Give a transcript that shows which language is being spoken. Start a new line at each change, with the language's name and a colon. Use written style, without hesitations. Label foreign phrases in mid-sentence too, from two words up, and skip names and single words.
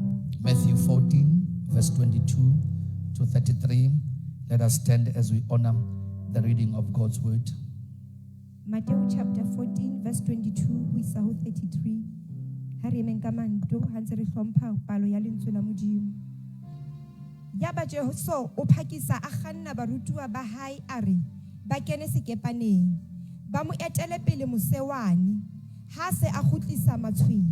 English: Matthew 14, verse 22 to 33. Let us stand as we honor the reading of God's word. Matthew chapter 14 verse 22
Southern Sotho: ho isa ho
English: 33.
Southern Sotho: Ha re emeng ka manto ha ntse re hlompha palo ya lentswe la Modimo. Ya ba Jesu o phakisa a kganna barutuwa ba hae a re ba kene sekepaneng ba mo etele pele mosewane ha se a kgutlisa matshwele.